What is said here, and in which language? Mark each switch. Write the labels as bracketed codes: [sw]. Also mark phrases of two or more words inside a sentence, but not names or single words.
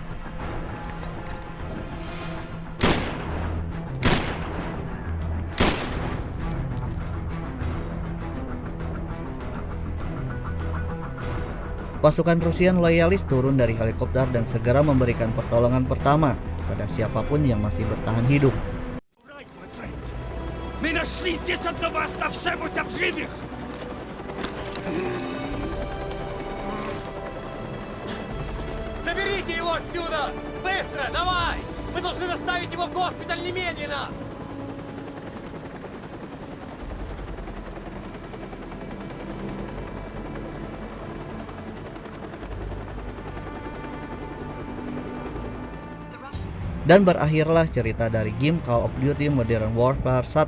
[id] Pasukan Rusian loyalis turun dari helikopter dan segera memberikan pertolongan pertama pada siapapun yang masih bertahan hidup. [ru] Заберите его отсюда! Быстро, давай! Мы должны доставить его в госпиталь немедленно! [id] Dan berakhirlah cerita dari game Call of Duty Modern Warfare 1.